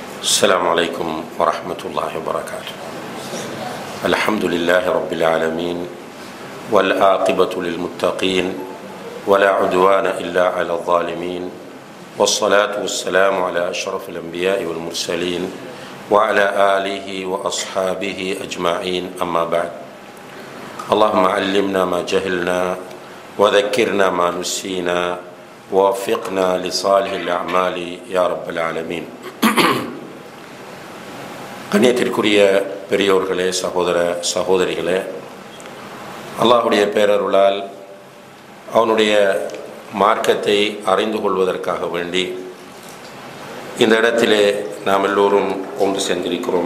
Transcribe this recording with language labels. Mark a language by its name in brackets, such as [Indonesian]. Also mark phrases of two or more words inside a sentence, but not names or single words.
[Arabic] السلام عليكم ورحمة الله وبركاته. الحمد لله رب العالمين والعاقبة للمتقين ولا عدوان إلا على الظالمين والصلاة والسلام على أشرف الأنبياء والمرسلين وعلى آله وأصحابه أجمعين. أما بعد، اللهم علمنا ما جهلنا وذكرنا ما نسينا ووفقنا لصالح الأعمال يا رب العالمين. [Tamil] கண்ணியத்திற்குரிய பெரியோர்களே, சகோதர சகோதரிகளே, அல்லாஹுடைய பேரருளால் அவனுடைய மார்க்கத்தை அறிந்து கொள்வதற்காக வேண்டி இந்த இடத்திலே நாம் எல்லோரும் ஒன்று சேர்ந்திருக்கிறோம்.